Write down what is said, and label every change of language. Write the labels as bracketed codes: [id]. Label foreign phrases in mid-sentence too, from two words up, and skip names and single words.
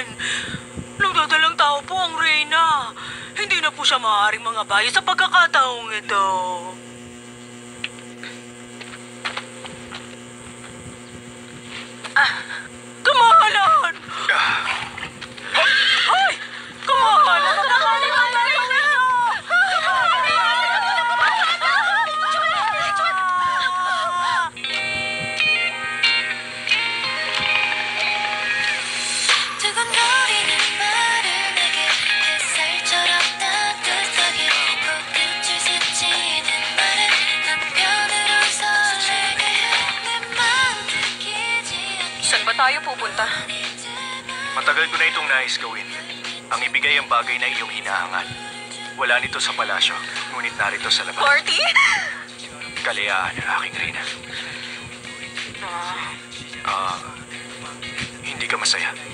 [tl] Nagdadalang tao po ang Reyna. Hindi na po siya maaaring mga bayo sa pagkakataong ito. Kamahalan! Ay! Kamahalan! [ko] 두근거리는 말을 내게 햇살처럼 따뜻하게 코끝을 스치는 말을 한편으로 설레게 내 마음 들키지 않게 [tl] Saan ba tayo pupunta? Matagal ko na itong nais gawin. Ang ibigay ang bagay na iyong hinahangad. Wala nito sa palasyo, ngunit narito sa labas. Party? Kalayaan ng aking Reyna. Hindi ka masaya.